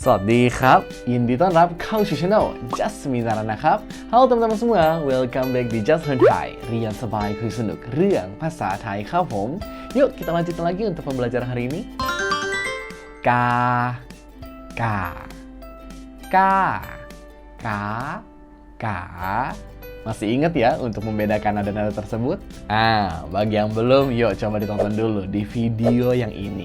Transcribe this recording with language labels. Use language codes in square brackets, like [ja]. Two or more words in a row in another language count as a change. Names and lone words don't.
[th] สวัสดีครับยินดีต้อนรับเข้าสู่ช่อง Just มีสาระนะครับ [id] Halo teman-teman semua, [en] welcome back [id] di Just Learn Thai [th] เรียนสบายคุยสนุกเรื่องภาษาไทยครับผม [id] Yuk kita lanjutin lagi untuk pembelajaran hari ini. [th] Ka, ka, ka, ka, ka. [id] Masih ingat ya untuk membedakan nada-nada tersebut? Bagi yang belum, yuk coba ditonton dulu di video yang ini.